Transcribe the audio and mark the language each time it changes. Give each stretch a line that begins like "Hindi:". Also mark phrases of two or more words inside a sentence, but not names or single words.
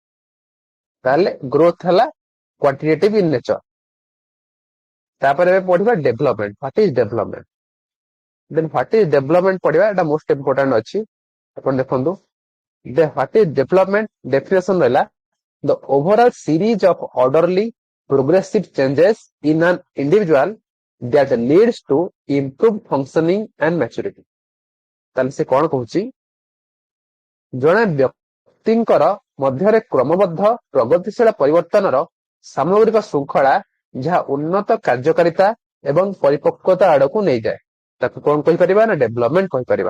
Odia: ତାହେଲେ ଗ୍ରୋଥ ହେଲା
English: quantitative in nature.
Odia: ତାପରେ ଏବେ ପଢିବା ଡେଭଲପମେଣ୍ଟ।
English: What is development, then what is development
Odia: ପଢିବା, ଏଟା
English: most important ଅଛି।
Odia: ଆପଣ ଦେଖନ୍ତୁ
English: What is development definition ରହିଲା the overall series of orderly progressive changes in an individual that leads to improved functioning and maturity।
Odia: ତାହେଲେ ସେ କଣ କହୁଛି, ଜଣେ ବ୍ୟକ୍ତିଙ୍କର ମଧ୍ୟରେ କ୍ରମବଦ୍ଧ ପ୍ରଗତିଶୀଳ ପରିବର୍ତ୍ତନର ସାମଗ୍ରିକ ଶୃଙ୍ଖଳା, ଯାହା ଉନ୍ନତ କାର୍ଯ୍ୟକାରିତା ଏବଂ ପରିପକ୍ୱତା ଆଡକୁ ନେଇଯାଏ, ତାକୁ କଣ କହିପାରିବା ନା ଡେଭଲପମେଣ୍ଟ କହିପାରିବା।